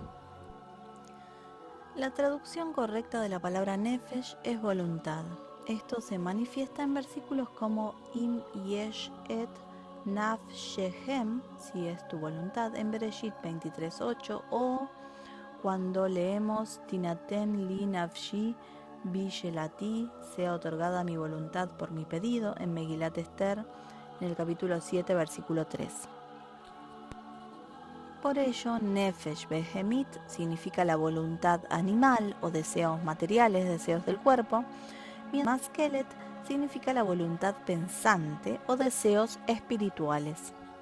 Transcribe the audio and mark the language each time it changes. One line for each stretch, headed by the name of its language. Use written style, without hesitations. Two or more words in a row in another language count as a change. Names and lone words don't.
Spanish: La traducción correcta de la palabra Nefesh es voluntad. Esto se manifiesta en versículos como
Hebrew: אם יש את נפשכם,
Spanish: si es tu voluntad, en Bereshit 23:8, o cuando leemos
Hebrew: תנתן לי נפשי בשאלתי,
Spanish: sea otorgada mi voluntad por mi pedido, en Megilat Esther, en el capítulo 7, versículo 3. Por ello,
Hebrew: נפש בהמית
Spanish: significa la voluntad animal o deseos materiales, deseos del cuerpo, mientras Maskelet significa la voluntad pensante o deseos espirituales.